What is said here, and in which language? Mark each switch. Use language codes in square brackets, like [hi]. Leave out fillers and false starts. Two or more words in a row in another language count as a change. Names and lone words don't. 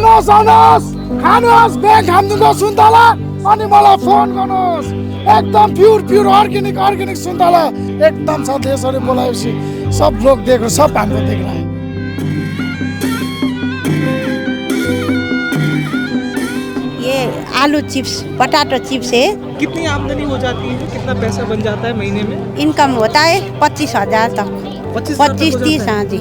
[ne] आउनुहोस् खानुहोस् ब्याग खानु सुन्तला अनि मलाई फोन गर्नुहोस् एकदम [en] pure organic [ne] सुन्तला एकदम छ देशहरु बोलाएपछि [hi] सब लोग देख रहे सब हमको देख रहा है। ये आलू चिप्स [en] potato chips [hi] है। कितनी आमदनी हो जाती है, कितना पैसा बन जाता है महीने में? इनकम होता है 25,000 तक। 25-30 हाँ जी।